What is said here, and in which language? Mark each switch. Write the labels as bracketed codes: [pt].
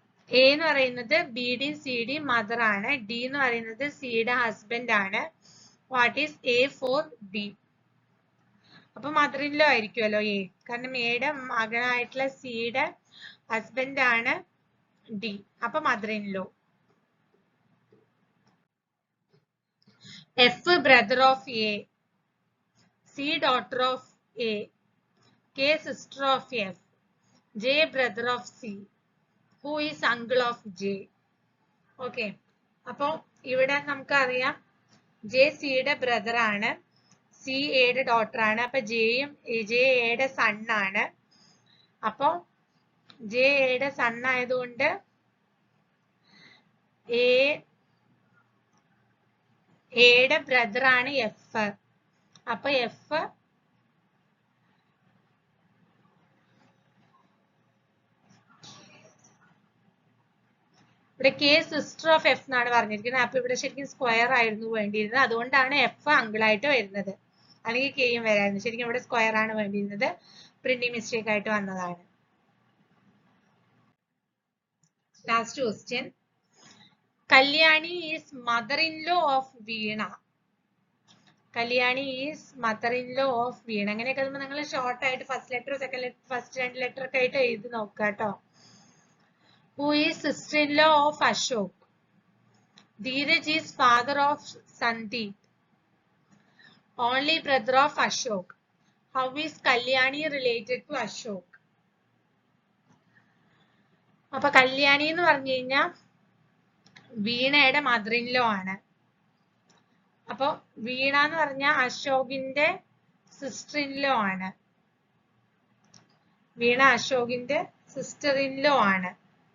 [ml] A എന്ന് പറയുന്നത് ബിയുടെയും സിയുടെയും mother ആണ്. ഡി എന്ന് പറയുന്നത് സിയുടെ ഹസ്ബൻഡ് ആണ്. [en] What is A for D? [ml] അപ്പൊ മദർ ഇൻ ലോ ആയിരിക്കുമല്ലോ എ. കാരണം എയുടെ മകനായിട്ടുള്ള സിയുടെ ഹസ്ബൻഡ് ആണ് ഡി. അപ്പൊ mother in law. [en] F brother of A, C daughter of A, K sister of F, J brother of C, who is uncle of J. Okay. [ml] അപ്പൊ ഇവിടെ നമുക്കറിയാം J സിയുടെ ബ്രദർ ആണ്, സി എയുടെ ഡോട്ടർ ആണ്. അപ്പൊ ജെ എയുടെ സൺ ആണ്. അപ്പൊ ജെ എയുടെ സൺ ആയതുകൊണ്ട് എയുടെ ബ്രദർ ആണ് എഫ്. അപ്പൊ എഫ് ഇവിടെ കെ സിസ്റ്റർ ഓഫ് എഫ് എന്നാണ് പറഞ്ഞിരിക്കുന്നത്. അപ്പൊ ഇവിടെ ശരിക്കും സ്ക്വയർ ആയിരുന്നു വേണ്ടിയിരുന്നത്. അതുകൊണ്ടാണ് എഫ് അങ്കിളായിട്ട് വരുന്നത്. അല്ലെങ്കിൽ കെയും വരായിരുന്നു. ശരിക്കും ഇവിടെ സ്ക്വയർ ആണ് വേണ്ടിയിരുന്നത്. പ്രിന്റിംഗ് മിസ്റ്റേക്ക് ആയിട്ട് വന്നതാണ്. [en] Last question. Kalyani is mother in law of Veena. Kalyani is mother in law of Veena. [ml] അങ്ങനെയൊക്കെ നിങ്ങൾ ഷോർട്ട് ആയിട്ട് first letter second letter first 2 letter ഒക്കെ ആയിട്ട് എഴുതി നോക്കുക കേട്ടോ. [en] Who is sister-in-law of Ashok? Dheeraj is father of Sandeep, only brother of Ashok. How is Kalyani related to Ashok? [ml] അപ്പൊ കല്യാണി എന്ന് പറഞ്ഞു കഴിഞ്ഞാൽ വീണയുടെ മദർ ഇൻ ലോ ആണ്. അപ്പൊ വീണ എന്ന് പറഞ്ഞാൽ അശോകിന്റെ സിസ്റ്റർ ഇൻ ലോ ആണ്. വീണ അശോകിന്റെ സിസ്റ്റർ ഇൻ ലോ ആണ്.